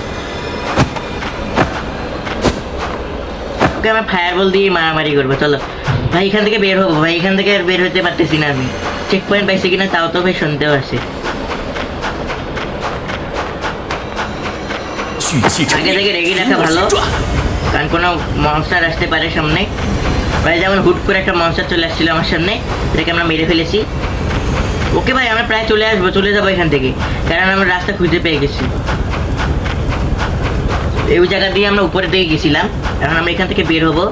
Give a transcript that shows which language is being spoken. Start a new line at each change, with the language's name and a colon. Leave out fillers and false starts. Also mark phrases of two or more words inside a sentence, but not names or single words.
Bangla: ওকে আমরা ফায়ারবল দিয়ে মারামারি করবো। চলো ভাই এখান থেকে বের হবো ভাই, এখান থেকে আর বের হতে পারতেছি না আমি।
English: check point
Bangla: পাইছি কিনা তাও তো ভাই শুনতেও আছে।
Chinese: 聚气成
Bangla: আগে
Chinese: 令，
Bangla: থেকে রেডি
Chinese: 随
Bangla: রাখা
Chinese: 我
Bangla: ভালো,
Chinese: 心转。
Bangla: কারণ কোনো মনস্টার আসতে পারে সামনে। ভাই যেমন হুট করে একটা মনস্টার চলে আসছিল আমার সামনে, এটাকে আমরা মেরে ফেলেছি। ওকে ভাই আমরা প্রায় চলে আসবো, চলে যাবো এখান থেকে, কারণ আমরা রাস্তা খুঁজে পেয়ে গেছি। এই জায়গা দিয়ে আমরা উপরে দিকে গেছিলাম, এখন আমরা এখান থেকে বের হবো।